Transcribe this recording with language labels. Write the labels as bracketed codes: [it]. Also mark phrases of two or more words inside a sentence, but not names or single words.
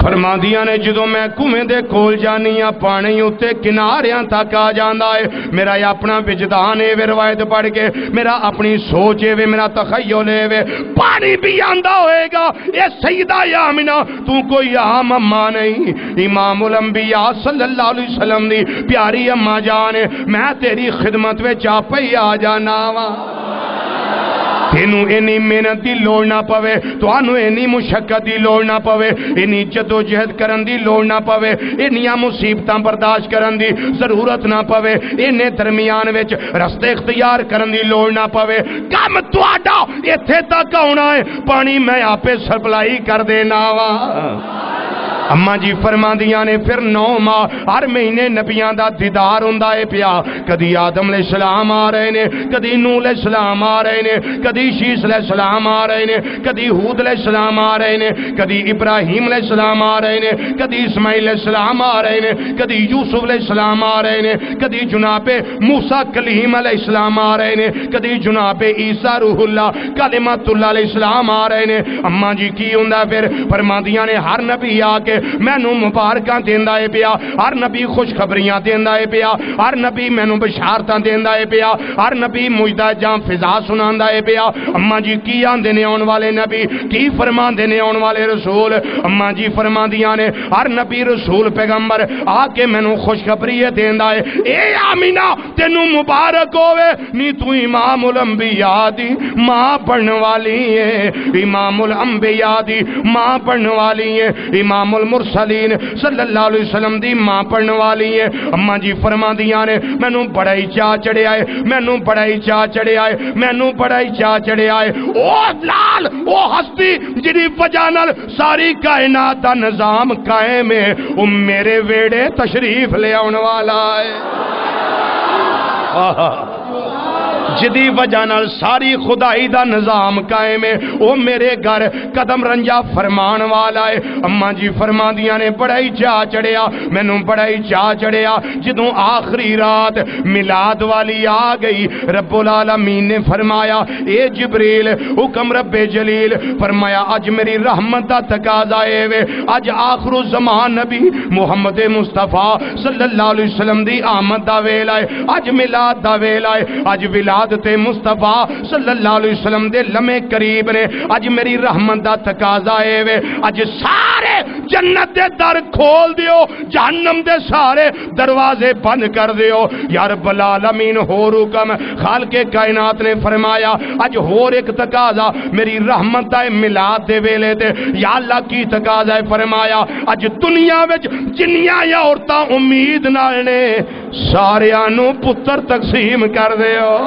[pa] فرماندیاں نے جدوں میں کنویں دے کول جانی ہاں پانی اتے کناریاں تک آ جاندا ہے میرا اپنا وجدان ہے روایت پڑھ کے میرا اپنی سوچ ہے میرا تخیل ہے پانی بھی آندا ہوئے گا اے سیدہ آمنہ تو کوئی عام اماں نہیں امام الانبیاء [ar] صلی اللہ علیہ وسلم [pa] دی پیاری اماں جان میں تیری خدمت وچ آپ ہی آ جانا وا تینوں اینی محنت دی لوڑ نہ پوے تانوں اینی مشقت دی لوڑ نہ پوے اینی جدوجہد کرن دی لوڑ نہ پوے اینیاں مصیبتاں برداشت کرن دی ضرورت نہ پوے اینے درمیان وچ رستے اختیار کرن دی لوڑ نہ پوے کم تہاڈا ایتھے تک آنا ہے پانی میں آپے سپلائی کر دینا وا اماں جی فرماندیاں نے پھر 9 ماہ ہر مہینے نبیاں دا دیدار ہوندا ہے پیا کدی آدم [ar] علیہ السلام [pa] آ رہے نے کدی نوح [ar] علیہ السلام [pa] آ رہے نے کدی شیس [ar] علیہ السلام [pa] آ رہے نے کدی ہود [ar] علیہ السلام [pa] آ رہے نے کدی ابراہیم [ar] علیہ السلام [pa] آ رہے نے کدی اسماعیل [ar] علیہ السلام [pa] آ رہے نے کدی یوسف [ar] علیہ السلام [pa] آ رہے نے کدی جناب موسیٰ کلیم [ar] علیہ السلام [pa] آ رہے نے کدی جناب عیسیٰ روح اللہ کلمۃ اللہ [ar] علیہ السلام [pa] آ رہے نے اماں جی کی ہوندا پھر فرماندیاں نے ہر نبی آ کے مینوں مبارکاں دیندا ہے پیا ہر نبی خوشخبریاں دیندا ہے پیا ہر نبی مینوں بشارتاں دیندا ہے پیا ہر نبی مجدہ جاں فضا سناندا ہے پیا اماں جی کی آندے نے آن والے نبی کی فرماندے نے آن والے رسول اماں جی فرماندیاں نے ہر نبی رسول پیغمبر آ کے مینوں خوشخبری دیندا ہے اے آمینہ تینوں مبارک ہوے نی تو امام الانبیاء دی ماں بنن والی ہے امام الانبیاء دی ماں بنن والی ہے امام المرسلین [ar] صلی اللہ علیہ وسلم [pa] دی ماں پڑھن والی ہے اماں جی فرماندیاں نے مینوں بڑا ہی چاہ چڑھیا ہے مینوں بڑا ہی چاہ چڑھیا ہے مینوں بڑا ہی چاہ چڑھیا ہے او لال او ہستی جدی وجہ نال ساری کائنات دا نظام قائم ہے او میرے ویڑے تشریف لے آن والا ہے جدی وجہ نال ساری خدائی دا نظام قائم ہے او میرے گھر قدم رنجا فرمان والا ہے اماں جی فرماندیاں نے بڑا ہی چاہ چڑھیا مینوں بڑا ہی چاہ چڑھیا جدوں آخری رات میلاد والی آ گئی [ar] رب العالمین [pa] نے فرمایا اے جبریل حکم رب جلیل فرمایا اج میری رحمت دا تقاضا ہے وے اج آخر الزمان نبی محمد مصطفیٰ [ar] صلی اللہ علیہ [pa] وسلم دی آمد دا ویلا ہے اج میلاد دا ویلا ہے اج ولادت مصطفیٰ [ar] صلی اللہ علیہ وسلم [pa] دے لمحے قریب نے اج میری رحمت دا تقاضا ہے وے اج سارے جنت دے در کھول دیو جہنم دے سارے دروازے بند کر دیو [ar] یا رب العالمین [pa] ہور حکم خالق کائنات نے فرمایا اج ہور ایک تقاضا میری رحمت دا میلاد دے ویلے تے یا اللہ کی تقاضا ہے فرمایا اج دنیا وچ جنیاں یا عورتاں امید نال نے ساریاں نو پتر تقسیم کر دیو